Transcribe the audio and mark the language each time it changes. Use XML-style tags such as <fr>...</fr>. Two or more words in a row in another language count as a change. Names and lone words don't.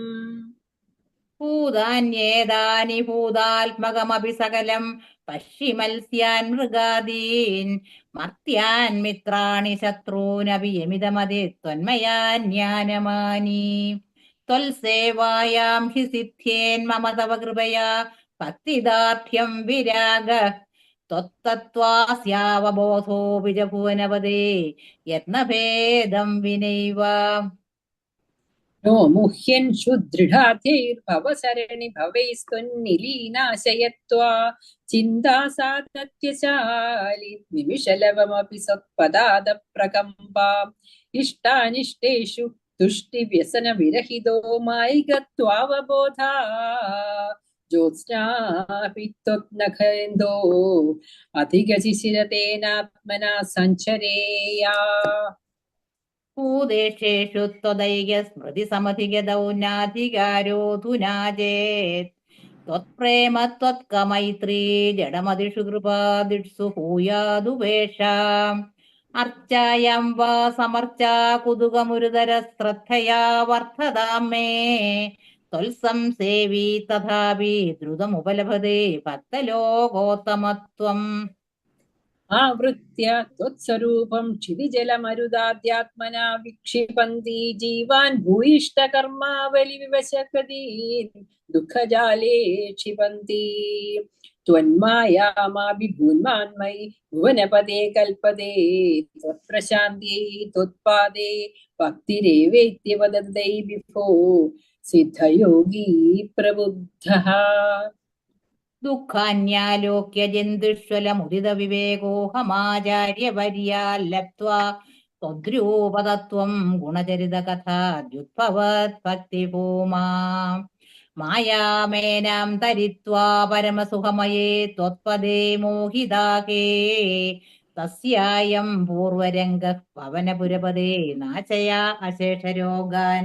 <sa>ഭൂതാന്യേതാനി ഭൂതാത്മകമപി സകലം പശ്യമത്സ്യാൻ മൃഗാദീൻ മർത്യാൻ മിത്രാണി ശത്രൂനപി യമിതമതി ത്വന്മയാന്യാനമാനി. ത്വൽസേവായാം ഹി സിദ്ധ്യേൻ മമ തവ കൃപയാ ഭക്തിദാർഢ്യം വിരാഗ ത്വത്തത്വാസ്യാവബോധോ വിജഭുവനപദേ യത്നഭേദം വിനൈവ. नो मुह्यन् सुदृढार्थैर्भवसरणि भवैस्त्वन्निलीनाशयत्वा चिन्ता सातत्यशालि निमिषलवमपि सत्पदादप्रकम्पा इष्टानिष्टेषु तुष्टिव्यसनविरहितो मायिकत्वावबोधा ज्योत्स्नापि त्वत्नखेन्दो अधिगशिशिरतेनात्मना सञ्चरेया. ഭൂദേശേഷു ത്വദൈക സ്മൃതി സമധിഗതൗ നാധികാരോധുനാ ചേത് ത്വത്പ്രേമ ത്വത്കമൈത്രീ ജഡമതിഷു കൃപാദിഷു ഭൂയാദുപേഷാം. അർച്ചായം വാ സമർച്ചാ കുതുകമുരുതര ശ്രദ്ധയാ വർദ്ധതാം മേ ത്വൽസംസേവി തഥാപി ദ്രുതമുപലഭതേ ഭക്തലോകോത്തമത്വം. आवृत्य त्वत्स्वरूपं क्षितिजलमरुदाद्यात्मना विक्षिपन्ति जीवान् भूयिष्ठकर्मावलिविवशकृतीन् दुःखजाले क्षिपन्ति त्वन्मायामाभिभून्मान्मयि भुवनपदे कल्पते त्वत्प्रशान्त्यै त्वत्पादे भक्तिरेवेत्य वदन्ति विभो सिद्धयोगी प्रबुद्धः ദുഃഖാന്യാലോക്യ ജന്തുഷ്വലമുദിത വിവേകോഹമാചാര്യപര്യാ ലബ്ധ്വാ ത്വദ്രൂപതത്വം ഗുണചരിത കഥാദ്യുദ്ഭവത് ഭക്തിഭൂമാം മായാമേനാം തരിത്വാ പരമസുഖമയേ ത്വത്പദേ മോഹിതാകേ തസ്യായം പൂർവരംഗഃ പവനപുരപദേ നാശയാ അശേഷരോഗാൻ.</sa>